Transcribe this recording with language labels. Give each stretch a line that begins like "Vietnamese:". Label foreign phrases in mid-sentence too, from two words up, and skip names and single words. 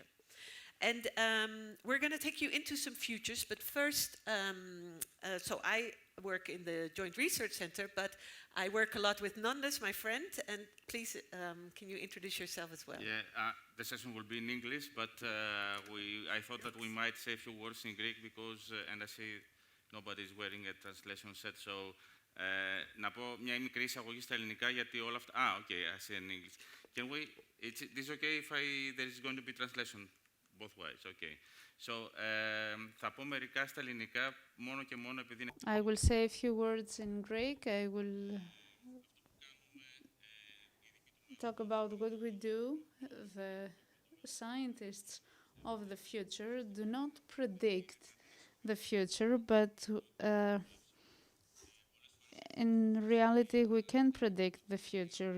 English: And we're going to take you into some futures, but first, so I work in the Joint Research Center, but I work a lot with Nandes, my friend, and please, can you introduce yourself as well? Yeah, the session will be in English, but I thought that we might say a few words in Greek because, and I see nobody's wearing a translation set, so
Greek: να πω μια μικρή εισαγωγή στα ελληνικά γιατί όλα αυτά...
English: okay, I see in English. Can we, is okay if there is going to be translation both ways, okay. So,
Greek: θα πω μερικά στα ελληνικά μόνο και μόνο επειδή...
English: I will say a few words in Greek. I will talk about what we do. The scientists of the future do not predict the future, but in reality we can predict the future.